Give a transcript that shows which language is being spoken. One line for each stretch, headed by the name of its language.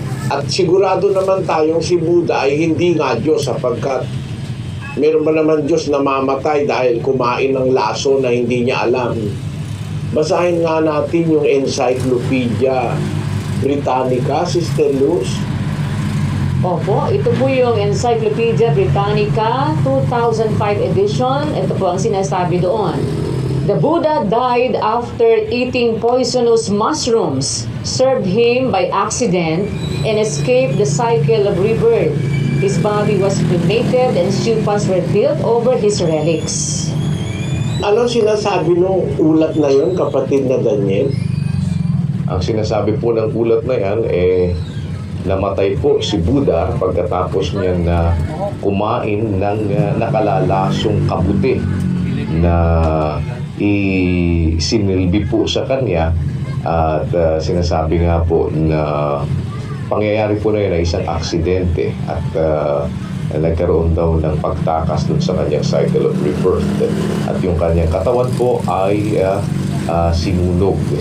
Filipino: At sigurado naman tayong si Buddha ay hindi nga Diyos sapagkat meron ba naman Diyos na mamatay dahil kumain ng laso na hindi niya alam? Basahin nga natin yung Encyclopedia Britannica, Sister Luz. Opo, ito po yung Encyclopedia Britannica 2005 edition. Ito po ang sinasabi doon.
English: The Buddha died after eating poisonous mushrooms served him by accident and escaped the cycle of rebirth. His body was cremated and stupas were built over his relics.
Filipino: Ano sinasabi nung ulat na yon, kapatid na Daniel? Ang sinasabi po ng ulat na yan, namatay po si Buddha pagkatapos niya na kumain ng nakalalasong kabuti na isinilbi po sa kanya at sinasabi nga po na pangyayari po na yun ay isang aksidente at nagkaroon daw ng pagtakas dun sa kanyang cycle of rebirth at yung kanyang katawan po ay sinunog.